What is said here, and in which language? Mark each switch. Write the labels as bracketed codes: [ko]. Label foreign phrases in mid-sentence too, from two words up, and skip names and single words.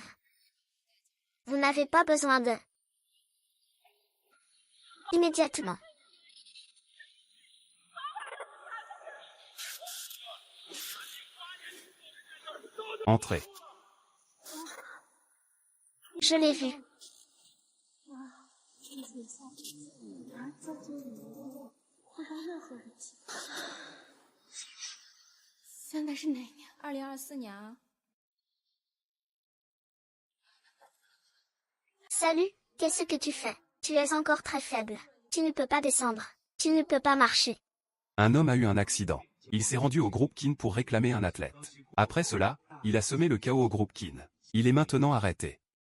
[fr] Vous n'avez pas besoin de... Immédiatement. Entrez. Je l'ai vu. [zh] 现在是哪一年？2024年啊。 [fr] Salut, qu'est-ce que tu fais? Tu es encore très faible. Tu ne peux pas descendre. Tu ne peux pas marcher. Un homme a eu un accident. Il s'est rendu au groupe Kin pour réclamer un athlète. Après cela, il a semé le chaos au groupe Kin. Il est maintenant arrêté.